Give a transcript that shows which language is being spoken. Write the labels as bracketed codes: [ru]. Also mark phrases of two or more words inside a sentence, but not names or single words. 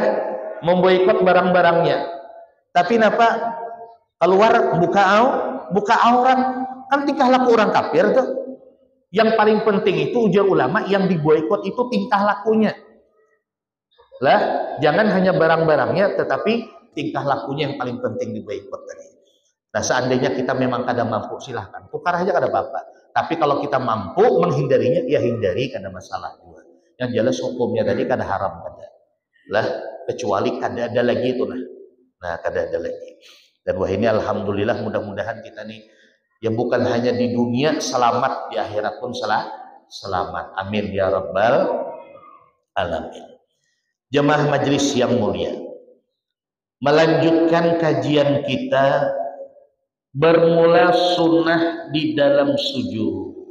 [id] Memboikot barang-barangnya. Tapi kenapa keluar buka aurat? Kan tingkah laku orang kafir tuh. Yang paling penting itu, ujar ulama, yang diboikot itu tingkah lakunya. Lah, jangan hanya barang-barangnya, tetapi tingkah lakunya yang paling penting diboikot tadi. Nah, seandainya kita memang kada mampu, silahkan tukar aja kada apa-apa. Tapi kalau kita mampu menghindarinya, ya hindari, kada masalah juga. [bjn] Yang jelas hukumnya tadi kada haram kada. Lah, kecuali kada ada lagi itu nah. [id] Nah, kada ada lagi. Dan wah ini alhamdulillah, mudah-mudahan kita nih ya bukan hanya di dunia selamat, di akhirat pun selamat. [ar] Amin ya rabbal alamin. [id] Jemaah majelis yang mulia, melanjutkan kajian kita bermula sunnah di dalam sujud.